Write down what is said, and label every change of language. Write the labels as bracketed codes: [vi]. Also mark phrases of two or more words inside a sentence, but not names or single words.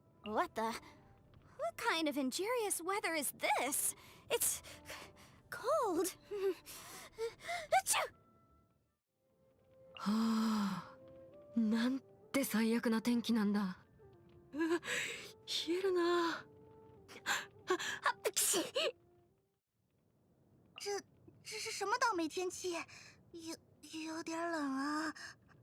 [en] What the? What kind of injurious weather is this? It's cold. Achoo! [ja] はあ、なんて最悪な天気なんだ。うわ、冷えるな。 [zh] 这是什么倒霉天气？有点冷啊。